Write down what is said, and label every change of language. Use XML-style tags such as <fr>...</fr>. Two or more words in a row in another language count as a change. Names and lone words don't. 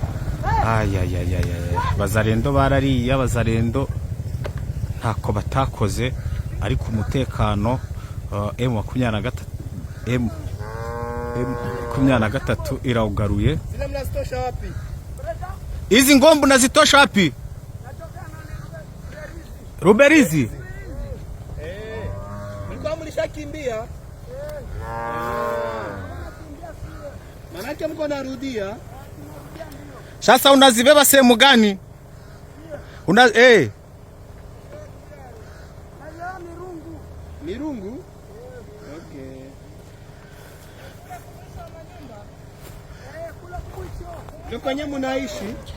<rw>Bazalendo barariye, Bazalendo ntako batakoze, ariko umutekano M23 irawugaruye. Izi ngombe nazitosha wapi? Ruberizi</rw> <sw>mlikuwa mlishakimbia, manake mko narudia sasa. Unazibeba sehemu gani? Mirungu. Okay. Ndio kwenye mnaishi?</sw>